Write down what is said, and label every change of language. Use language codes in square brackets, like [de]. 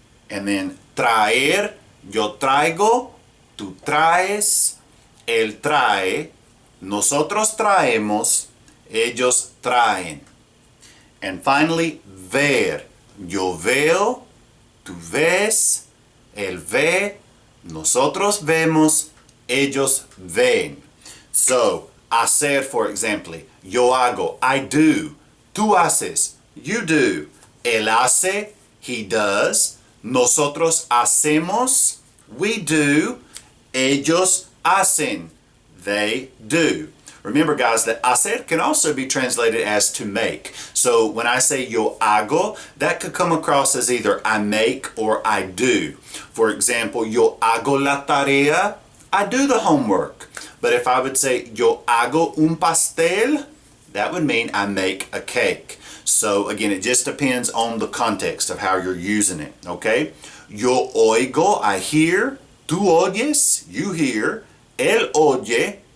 [en] And then [es] traer, yo traigo, tú traes, él trae, nosotros traemos, ellos traen. [en] And finally, [es] ver. Yo veo, tú ves, él ve, nosotros vemos, ellos ven. [en] So, hacer, for example, [es] yo hago, [en] I do. [es] Tú haces, [en] you do. [es] Él hace, [en] he does. [es] Nosotros hacemos, [en] we do. [es] Ellos hacen, [en] they do. Remember, guys, that hacer can also be translated as to make. So when I say [es] yo hago, [en] that could come across as either I make or I do. For example, [es] yo hago la tarea, [en] I do the homework. But if I would say [es] yo hago un pastel, [en] that would mean I make a cake. So again, it just depends on the context of how you're using it, okay? [es] Yo oigo, [en] I hear. [es] Tú oyes, [en] you hear. [es] Él oye,